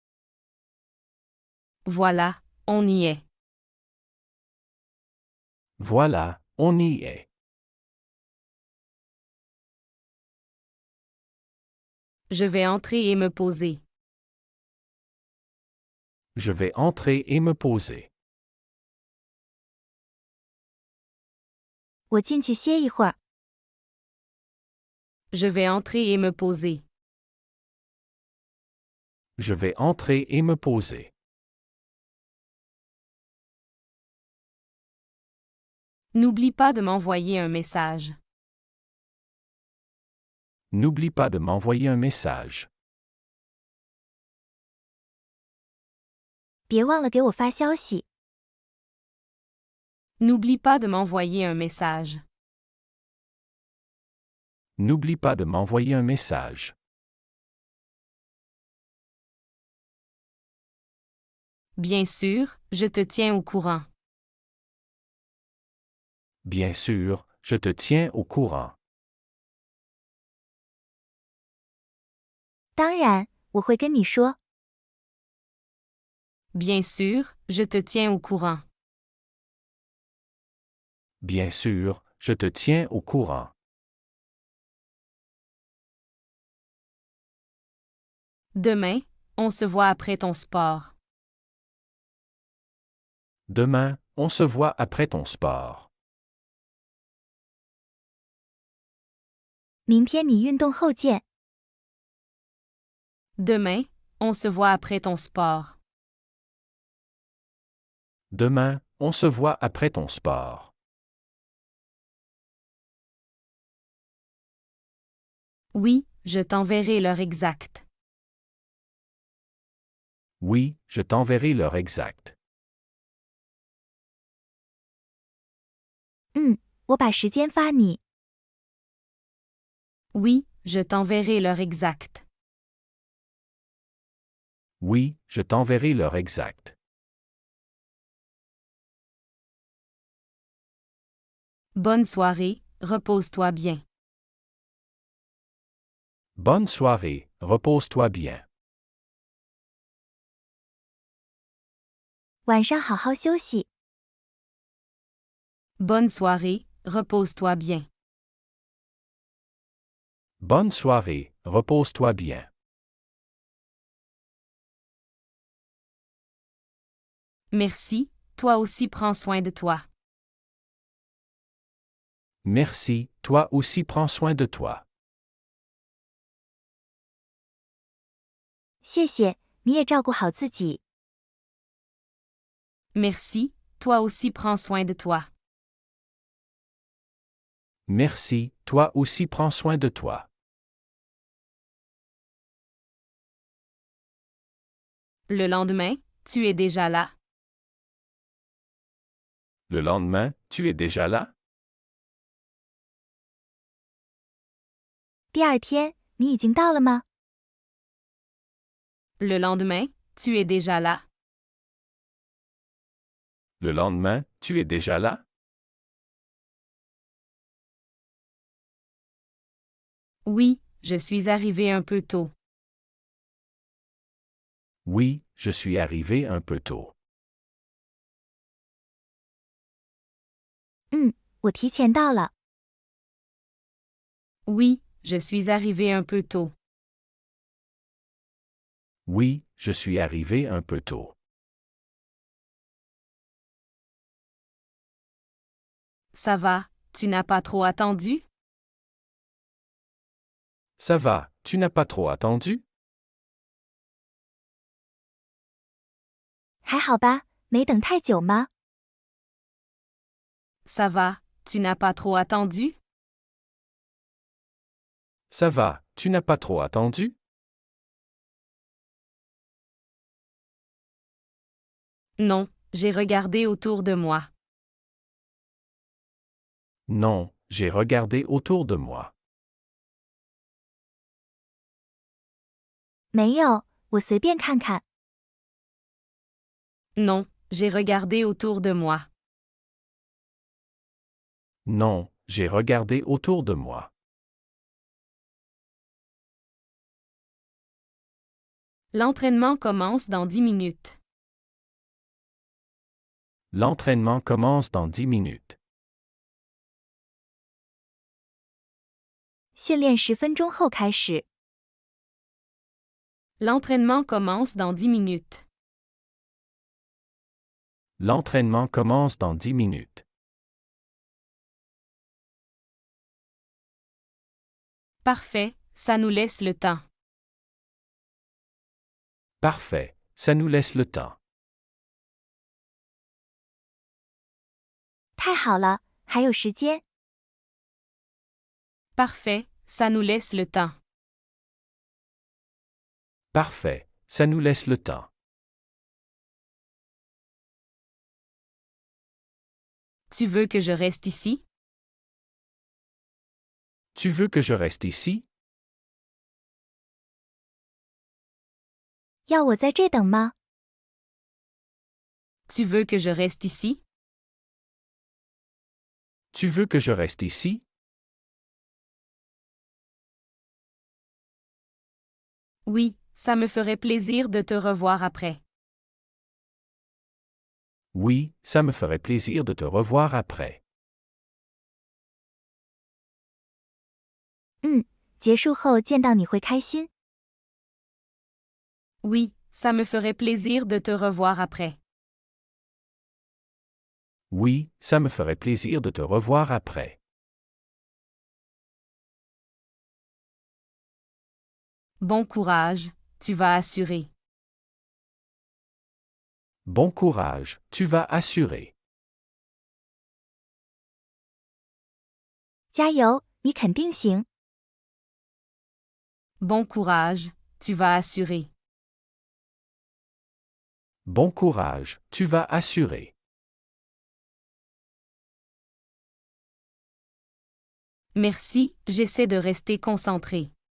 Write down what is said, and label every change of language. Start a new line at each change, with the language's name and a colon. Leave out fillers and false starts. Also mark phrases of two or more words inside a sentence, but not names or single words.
French: Voilà, on y est. Voilà, on y est. Je vais entrer et me poser. Je vais entrer et me poser.
Chinese: 我进去歇一会儿。
French: Je vais entrer et me poser. Je vais entrer et me poser. N'oublie pas de m'envoyer un message. N'oublie pas de m'envoyer un message.
Chinese: 别忘了给我发消息。
French: N'oublie pas de m'envoyer un message. N'oublie pas de m'envoyer un message. Bien sûr, je te tiens au courant. Bien sûr, je te tiens au courant.
Chinese: 当然，我会跟你说。
French: Bien sûr, je te tiens au courant. Bien sûr, je te tiens au courant. Demain, on se voit après ton sport. Demain, on se voit après ton sport.
Chinese: 明天你运动后见。
French: Demain, on se voit après ton sport. Demain, on se voit après ton sport. Oui, je t'enverrai l'heure exacte. Oui, je t'enverrai l'heure exacte.
Chinese: 我把时间发你。
French: Oui, je t'enverrai l'heure exacte. Oui, je t'enverrai l'heure exacte. Bonne soirée, repose-toi bien. Bonne soirée, repose-toi bien.
Chinese: 晚上好好休息。
French: Bonne soirée, repose-toi bien. Bonne soirée, repose-toi bien. Merci, toi aussi prends soin de toi. Merci, toi aussi prends soin de toi.
Chinese: 谢谢，你也照顾好自己。
French: Merci, toi aussi prends soin de toi. Merci, toi aussi prends soin de toi. Le lendemain, tu es déjà là. Le lendemain, tu es déjà là?
Chinese: 第二天，你已经到了吗？
French: Le lendemain, tu es déjà là. Le lendemain, tu es déjà là? Oui, je suis arrivé un peu tôt. Oui, je suis arrivé un peu tôt.
Chinese: 我提前到了。
French: Oui, je suis arrivé un peu tôt. Oui, je suis arrivé un peu tôt. Ça va, tu n'as pas trop attendu? Ça va, tu n'as pas trop attendu?
Chinese: 还好吧，没等太久吗？
French: Ça va, tu n'as pas trop attendu? Ça va, tu n'as pas trop attendu? Non, j'ai regardé autour de moi. Non, j'ai regardé autour de moi.
Chinese: 没有，我随便看看。
French: Non, j'ai regardé autour de moi. Non, j'ai regardé autour de moi. L'entraînement commence dans 10 minutes. L'entraînement commence dans 10 minutes.
Chinese: 训练10分钟后开始。
French: L'entraînement commence dans 10 minutes. L'entraînement commence dans 10 minutes. Parfait, ça nous laisse le temps. Parfait, ça nous laisse le temps.
Chinese: 太好了，还有时间。
French: Parfait, ça nous laisse le temps. Parfait, ça nous laisse le temps. Tu veux que je reste ici? Tu veux que je reste ici?
Chinese: 要我在这等吗？
French: Tu veux que je reste ici? Tu veux que je reste ici? Oui, ça me ferait plaisir de te revoir après. Oui, ça me ferait plaisir de te revoir après.
Chinese: 结束后见到你会开心。
French: Oui, ça me ferait plaisir de te revoir après. Oui, ça me ferait plaisir de te revoir après. Bon courage, tu vas assurer. Bon courage, tu vas assurer.
Chinese: 加油，你肯定行。
French: Bon courage, tu vas assurer. Bon courage, tu vas assurer. Merci, j'essaie de rester concentré.